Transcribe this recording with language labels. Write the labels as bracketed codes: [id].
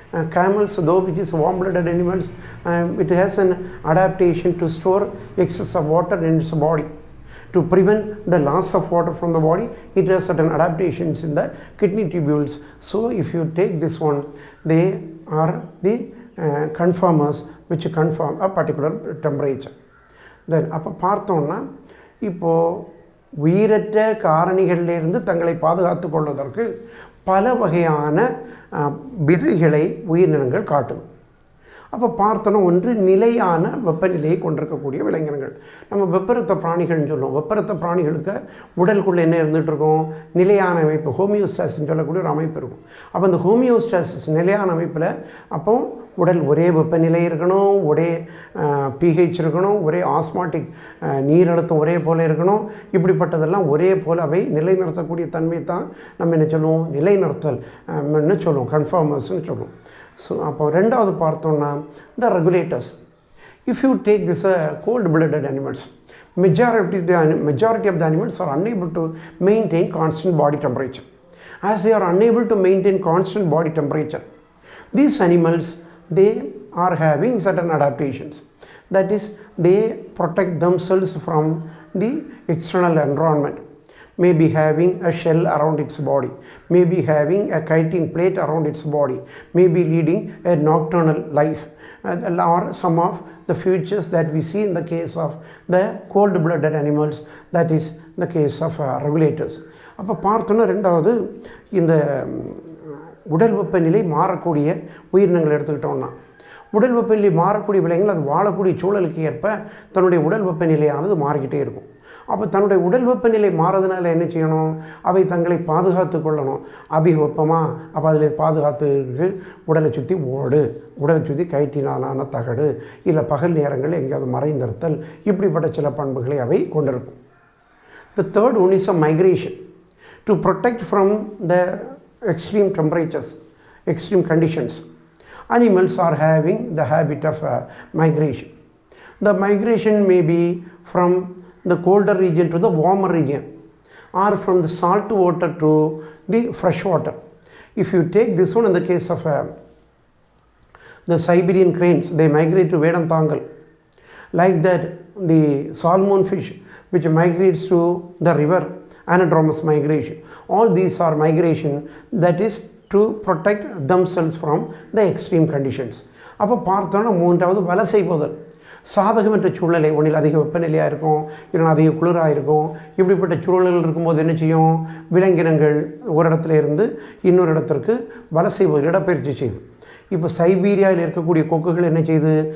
[en] camels, though which is warm-blooded animals, it has an adaptation to store excess of water in its body. To prevent the loss of water from the body, it has certain adaptations in the kidney tubules. So if you take this one, they are the conformers which conform a particular temperature. [ta] Then அப்போ பார்த்தோம்னா இப்போது உயிரற்ற காரணிகளிலிருந்து தங்களை பாதுகாத்து கொள்வதற்கு பல வகையான விதைகளை உயிரினங்கள் காட்டுது. அப்போ பார்த்தோன்னா ஒன்று நிலையான வெப்பநிலையை கொண்டிருக்கக்கூடிய விலங்கினங்கள். நம்ம வெப்பரத்த பிராணிகள்னு சொல்லுவோம். வெப்பரத்த பிராணிகளுக்கு உடலுக்குள்ளே என்ன இருந்துகிட்டு இருக்கும்? நிலையான அமைப்பு, ஹோமியோஸ்டாசிஸ்ன்னு சொல்லக்கூடிய ஒரு அமைப்பு இருக்கும். அப்போ அந்த ஹோமியோஸ்டாசிஸ் நிலையான அமைப்பில் அப்போ உடல் ஒரே வெப்பநிலை இருக்கணும், ஒரே பிஹெச் இருக்கணும், ஒரே ஆஸ்மாட்டிக் நீர் அழுத்தம் ஒரே போல் இருக்கணும். இப்படிப்பட்டதெல்லாம் ஒரே போல் அவை நிலைநிறுத்தக்கூடிய தன்மை தான் நம்ம என்ன சொல்லுவோம்? நிலைநிறுத்தல் சொல்லுவோம், கன்ஃபார்மர்ஸ்னு சொல்லுவோம். ஸோ அப்போ ரெண்டாவது பார்த்தோன்னா [en] the regulators. If you take this cold-blooded animals, majority of the animals are unable to maintain constant body temperature. As they are unable to maintain constant body temperature, these animals, they are having certain adaptations. That is, they protect themselves from the external environment. May be having a shell around its body, may be having a chitin plate around its body, may be leading a nocturnal life, or some of the features that we see in the case of the cold-blooded animals, that is the case of regulators. [ta] அப்போ பார்த்தோன்னா ரெண்டாவது இந்த உடல் வெப்பநிலை மாறக்கூடிய உயிரினங்கள் எடுத்துக்கிட்டோம்னா, உடல் வெப்பநிலை மாறக்கூடிய விலங்குகள் அது வாழக்கூடிய சூழலுக்கு ஏற்ப தன்னுடைய உடல் வெப்பநிலையானது மாறிக்கிட்டே இருக்கும். அப்போ தன்னுடைய உடல் வெப்பநிலை மாறதுனால என்ன செய்யணும்? அவை தங்களை பாதுகாத்து கொள்ளணும். அதிக வெப்பமாக அப்போ அதில் பாதுகாத்துக்கு உடலை சுற்றி ஓடு, உடலை சுற்றி கைட்டினாலான தகடு, இல்லை பகல் நேரங்களில் எங்கேயாவது மறைந்திருத்தல், இப்படிப்பட்ட சில பண்புகளை அவை கொண்டிருக்கும். [en] The third one is a migration. To protect from the extreme temperatures, extreme conditions, animals are having the habit of migration. The migration may be from the colder region to the warmer region, or from the salt water to the fresh water. If you take this one in the case of the Siberian cranes, they migrate to Vedantangal. Like that, the salmon fish which migrates to the river, anadromous migration. All these are migration that is to protect themselves from the extreme conditions. [ta] அப்போ பார்த்தோன்னா மூன்றாவது வலசை போதல். சாதகமற்ற சூழலை, ஒன்றில் அதிக வெப்பநிலையாக இருக்கும், இல்லைன்னா அதிக குளிராக இருக்கும். இப்படிப்பட்ட சூழல்கள் இருக்கும்போது என்ன செய்யும்? விலங்கினங்கள் ஒரு இடத்துல இருந்து இன்னொரு இடத்திற்கு வலசை இடப்பெயர்ச்சி செய்யுது. இப்போ சைபீரியாவில் இருக்கக்கூடிய கொக்குகள் என்ன செய்யுது?